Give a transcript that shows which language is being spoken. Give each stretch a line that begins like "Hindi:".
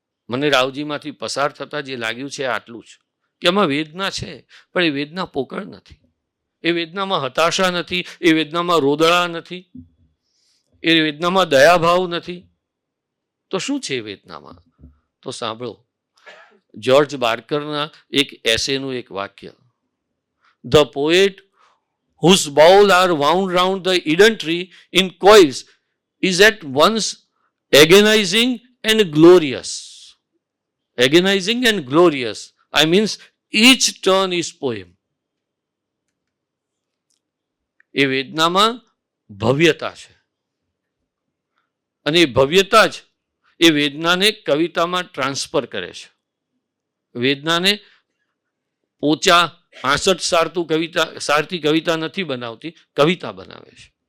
Gujarati: મને રાવજીમાંથી પસાર થતા જે લાગ્યું છે આટલું જ કે એમાં વેદના છે, પણ એ વેદના પોકળ નથી. એ વેદનામાં હતાશા નથી, એ વેદનામાં રોદળા નથી, એ વેદનામાં દયાભાવ નથી. તો શું છે એ વેદનામાં? તો સાંભળો જ્યોર્જ બાર્કરના એક એસેનું એક વાક્ય.
English: The poet whose bowl are wound round the Eden tree in coils is at once agonizing and glorious. Agonizing and glorious. I means each turn is poem.
Gujarati: એ વેદનામાં ભવ્યતા છે, અને એ ભવ્યતા જ એ વેદનાને કવિતામાં ટ્રાન્સફર કરે છે. વેદનાને પોચા 65 સારથી કવિતા નથી બનાવતી, કવિતા બનાવે છે.